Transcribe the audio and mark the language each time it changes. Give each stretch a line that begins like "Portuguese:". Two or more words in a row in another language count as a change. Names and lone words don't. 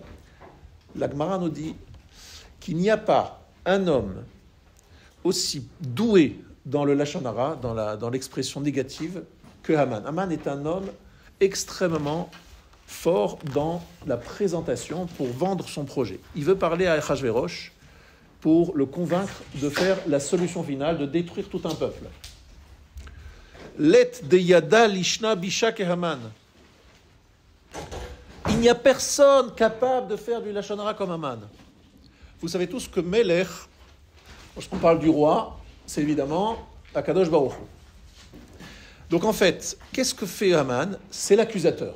French: La Gemara nous dit qu'il n'y a pas un homme aussi doué dans le
Hebrew: לשון הרע,
French: dans l'expression négative, que Haman. Haman est un homme extrêmement fort dans la présentation pour vendre son projet. Il veut parler à Achashverosh pour le convaincre de faire la solution finale, de détruire tout un peuple.
Aramaic: לית דידע לישנא בישא כהמן.
French: Il n'y a personne capable de faire du
Hebrew: לשון הרע
French: comme Haman. Vous savez tous que Melech, lorsqu'on parle du roi, c'est évidemment
Hebrew: הקדוש ברוך הוא.
French: Donc en fait, qu'est-ce que fait Haman? C'est l'accusateur.